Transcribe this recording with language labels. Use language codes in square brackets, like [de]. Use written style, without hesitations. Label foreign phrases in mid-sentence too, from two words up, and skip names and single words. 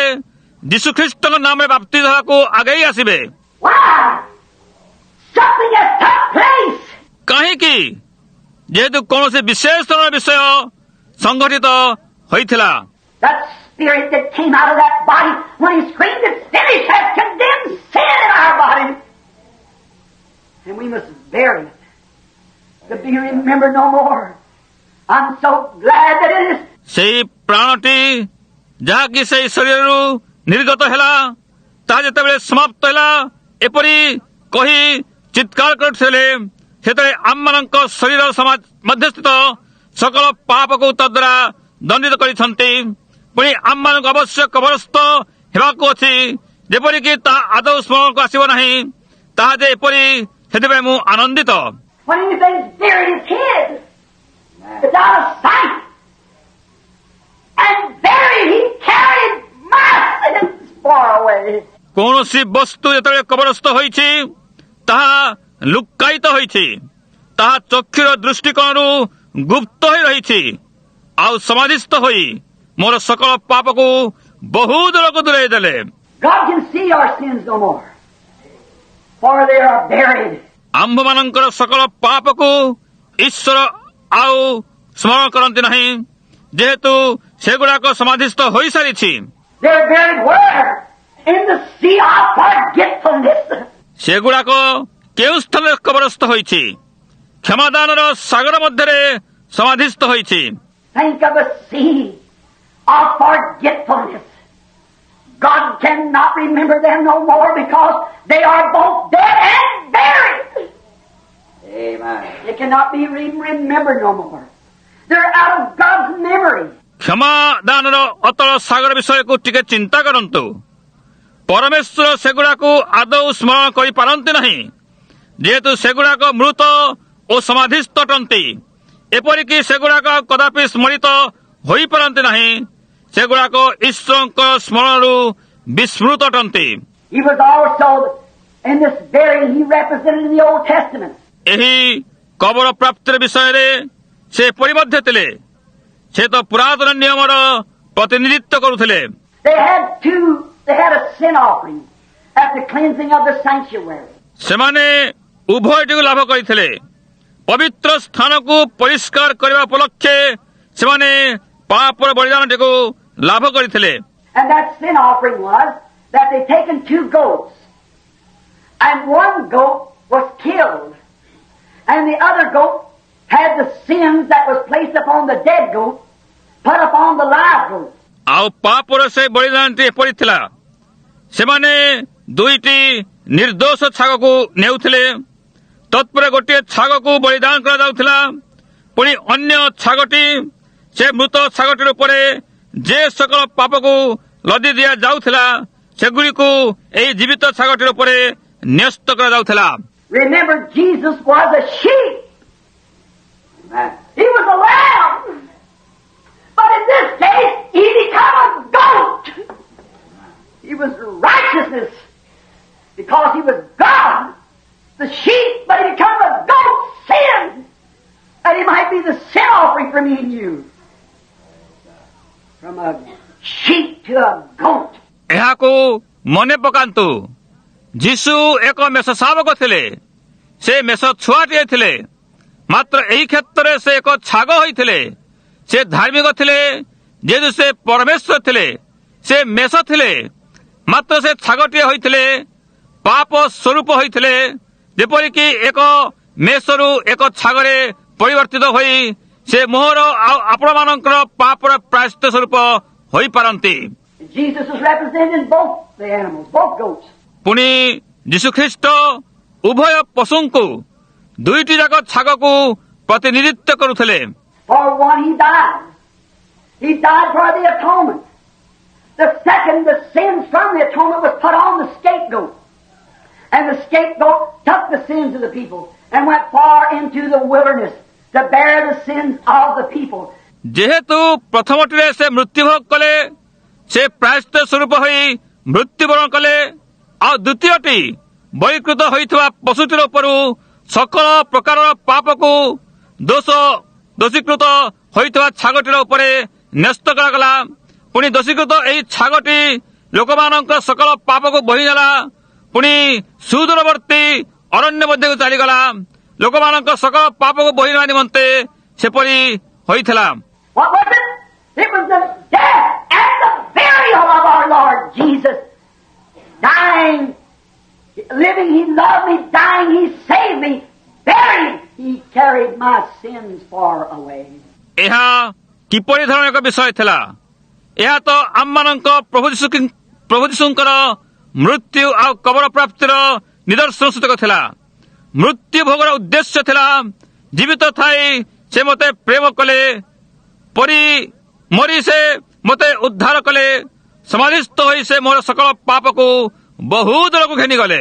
[or] ଯୀଶୁଖ୍ରୀଷ୍ଟଙ୍କ ନାମରେ ବାପ୍ତିଜ ହେବାକୁ ଆଗେଇ ଆସିବେ। [en] Why? Something has took place. [or] କାହିଁକି? ଯେହେତୁ କୌଣସି ବିଶେଷ ଧରଣର ବିଷୟ ସଂଘଟିତ ହୋଇଥିଲା। [en] That spirit that came out of that body when he screamed it's finished has condemned sin in our body. And we must bury it to be remembered no more. I'm so glad that it is. [or] ସେହି ପ୍ରାଣଟି ଯାହାକି ସେହି ଶରୀରରୁ ନିର୍ଗତ ହେଲା, ତାହା ଯେତେବେଳେ ସମାପ୍ତ ହେଲା ଏପରି କହି ଚିତ୍କାର କରୁଥିଲେ, ସେତେବେଳେ ଆମମାନଙ୍କ ଶରୀର ସମାଜ ମଧ୍ୟସ୍ଥିତ ସକଳ ପାପକୁ ତଦ୍ୱାରା ଦଣ୍ଡିତ କରିଛନ୍ତି। ପୁଣି ଆମମାନଙ୍କୁ ଅବଶ୍ୟ କବରସ୍ଥ ହେବାକୁ ଅଛି, ଯେପରିକି ତାହା ଆଦୌ ସ୍ମରଣକୁ ଆସିବ ନାହିଁ। ତାହା ଯେ ଏପରି, ସେଥିପାଇଁ ମୁଁ ଆନନ୍ଦିତ। [en] When anything's buried, it's hid. It's out of sight. And buried, he carried my sins far away. [or] କୌଣସି ବସ୍ତୁ ଯେତେବେଳେ କବରସ୍ଥ ହୋଇଛି, ତାହା ଲୁକ୍କାୟିତ ହୋଇଛି, ତାହା ଚକ୍ଷୁର ଦୃଷ୍ଟିକୋଣରୁ ଗୁପ୍ତ ହୋଇ ରହିଛି। ଆଉ ସମାଧିସ୍ଥ ହୋଇ ମୋର ସକଳ ପାପକୁ ବହୁ ଦୂରକୁ ଦୂରେଇ ଦେଲେ। [en] God can see our sins no more. For they are buried. [or] ଆମ୍ଭମାନଙ୍କର ସକଳ ପାପକୁ ଈଶ୍ୱର ଆଉ ସ୍ମରଣ କରନ୍ତି ନାହିଁ, ଯେହେତୁ ସେଗୁଡାକ ସମାଧିସ୍ଥ ହୋଇସାରିଛି। [en] They're buried where? In the sea of forgetfulness. [or] ସେଗୁଡାକ କେଉଁ ସ୍ଥାନରେ କବରସ୍ଥ ହୋଇଛି? କ୍ଷମାଦାନର ସାଗର ମଧ୍ୟରେ ସମାଧିସ୍ଥ ହୋଇଛି। [en] Think of a sea of forgetfulness. God cannot remember them no more because they are both dead and buried. Amen. They cannot be remembered no more. They're out of God's memory. [or] କ୍ଷମାଦାନର ଅତଳ ସାଗର ବିଷୟକୁ ଟିକେ ଚିନ୍ତା କରନ୍ତୁ। ପରମେଶ୍ୱର ସେଗୁଡାକୁ ଆଦୌ ସ୍ମରଣ କରିପାରନ୍ତି ନାହିଁ, ଯେହେତୁ ସେଗୁଡାକ ମୃତ ଓ ସମାଧିସ୍ଥ ଅଟନ୍ତି। ଏପରିକି ସେଗୁଡାକ କଦାପି ସ୍ମରିତ ହୋଇପାରନ୍ତି ନାହିଁ। ସେଗୁଡାକ ଈଶ୍ୱରଙ୍କ ସ୍ମରଣରୁ ବିସ୍ମୃତ ଅଟନ୍ତି। [en] He was also in this burying he represented in the Old Testament. [or] ଏହି କବର ପ୍ରାପ୍ତିର ବିଷୟରେ ସେ ଏପରି ମଧ୍ୟ ଥିଲେ। ସେ ତ ପୁରାତନ ନିୟମର ପ୍ରତିନିଧିତ୍ୱ କରୁଥିଲେ। [en] They had a sin offering at the cleansing of the sanctuary. [or] ସେମାନେ ଉଭୟଟିକୁ ଲାଭ କରିଥିଲେ। ପବିତ୍ର ସ୍ଥାନକୁ ପରିଷ୍କାର କରିବା ଉପଲକ୍ଷେ ସେମାନେ ପାପର ବଳିଦାନଟିକୁ ଲାଭ କରିଥିଲେ। [en] And that sin offering was that they taken two goats And one goat was killed. And the other goat had the sins that was placed upon the dead goat put upon the live goat. [or] ଆଉ ପାପର ସେ ବଳିଦାନଟି ଏପରି ଥିଲା, ସେମାନେ ଦୁଇଟି ନିର୍ଦ୍ଦୋଷ ଛାଗକୁ ନେଉଥିଲେ, ତତ୍ପରେ ଗୋଟିଏ ଛାଗକୁ ବଳିଦାନ କରାଯାଉଥିଲା, ପୁଣି ଅନ୍ୟ ଛାଗଟି ସେ ମୃତ ଛାଗଟି ଉପରେ ଯେ ସକଳ ପାପକୁ ଲଦି ଦିଆଯାଉଥିଲା ସେଗୁଡ଼ିକୁ ଏହି ଜୀବିତ ଛାଗଟି ଉପରେ ନ୍ୟସ୍ତ କରାଯାଉଥିଲା। [en] Remember, Jesus was a sheep. He was a lamb. But in this case, he became a goat. He was righteousness because he was God, the sheep, but he became a goat, sin, that he might be the sin offering for me and you. From a sheep to a goat. [or] ଏହାକୁ ମନେ ପକାନ୍ତୁ, ଯୀଶୁ ଏକ ମେଷ ଶାବକ ଥିଲେ, ସେ ମେଷ ଛୁଆଟିଏ ଥିଲେ, ମାତ୍ର ଏହି କ୍ଷେତ୍ରରେ ସେ ଏକ ଛାଗ ହୋଇଥିଲେ। ସେ ଧାର୍ମିକ ଥିଲେ, ଯେହେତୁ ସେ ପରମେଶ୍ୱର ଥିଲେ, ସେ ମେଷ ଥିଲେ, ମାତ୍ର ସେ ଛାଗଟିଏ ହୋଇଥିଲେ, ପାପ ସ୍ୱରୂପ ହୋଇଥିଲେ, ଯେପରିକି ଏକ ମେଷରୁ ଏକ ଛାଗରେ ପରିବର୍ତ୍ତିତ ହୋଇ ସେ ମୋହର ଆଉ ଆପଣମାନଙ୍କର ପାପର ପ୍ରାୟଶ୍ଚିତ ସ୍ୱରୂପ ହୋଇପାରନ୍ତି। [en] Jesus was representing both the animals, both goats. [or] ପୁଣି ଯୀଶୁଖ୍ରୀଷ୍ଟ ଉଭୟ ପଶୁଙ୍କୁ ଦୁଇଟି ଯାକ ଛାଗକୁ ପ୍ରତିନିଧିତ୍ୱ କରୁଥିଲେ। [en] For one, he died. He died for the atonement. The second, the sins from the atonement was put on the scapegoat. And the scapegoat took the sins of the people and went far into the wilderness to bear the sins of the people. [or] ଯେହେତୁ ପ୍ରଥମଟିରେ ସେ ମୃତ୍ୟୁଭୋଗ କଲେ, ସେ ପ୍ରାୟଶ୍ଚିତ ସ୍ୱରୂପ ହୋଇ ମୃତ୍ୟୁବରଣ କଲେ, ଆଉ ଦ୍ୱିତୀୟଟି ବଳୀକୃତ ହୋଇଥିବା ପଶୁଟିର ଉପରୁ ସକଳ ପ୍ରକାରର ପାପକୁ ଦୋଷୀକୃତ ହୋଇଥିବା ଛାଗଟିର ଉପରେ ନ୍ୟସ୍ତ କରାଗଲା। ପୁଣି ଦୋଷୀକୃତ ଏହି ଛାଗଟି ଲୋକମାନଙ୍କ ସକଳ ପାପକୁ ବୋହି ନେଲା, ପୁଣି ସୁଦୂରବର୍ତ୍ତୀ ଅରଣ୍ୟ ମଧ୍ୟକୁ ଚାଲିଗଲା, ଲୋକମାନଙ୍କ ସକଳ ପାପକୁ ବୋହି ନେବା ନିମନ୍ତେ ସେପରି ହୋଇଥିଲା। [en] What was it? It was the death and the burial of our Lord Jesus. Dying, living, he loved me. Dying, he saved me. Buried, he carried my sins far away. [or] ଏହା କିପରି ଧରଣ ଏକ ବିଷୟ ଥିଲା? ଏହା ତ ଆମମାନଙ୍କ ପ୍ରଭୁ ଯୀଶୁଙ୍କର ମୃତ୍ୟୁ ଆଉ କବର ପ୍ରାପ୍ତିର ନିଦର୍ଶନ ସୂଚକ ଥିଲା। ମୃତ୍ୟୁ ଭୋଗର ଉଦ୍ଦେଶ୍ୟ ଥିଲା, ଜୀବିତ ଥାଇ ସେ ମୋତେ ପ୍ରେମ କଲେ, ମରି ସେ ମୋତେ ଉଦ୍ଧାର କଲେ, ସମାଧିସ୍ଥ ହୋଇ ସେ ମୋର ସକଳ ପାପକୁ ବହୁ ଦୂରକୁ ଘେନିଗଲେ।